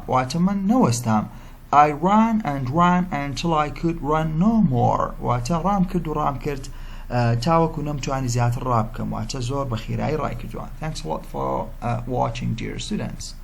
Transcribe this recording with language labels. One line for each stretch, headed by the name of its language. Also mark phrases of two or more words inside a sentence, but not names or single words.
Central Kurdish: واتە من نەوەستام.
English: I ran and ran until I could run no more.
Central Kurdish: واتە ڕام کرد و ڕام کرد تاوەکو نەمتوانی زیاتر ڕابکەم. واتە زۆر بە خێرایی ڕای کردووە.
English: Thanks a lot for watching, dear students.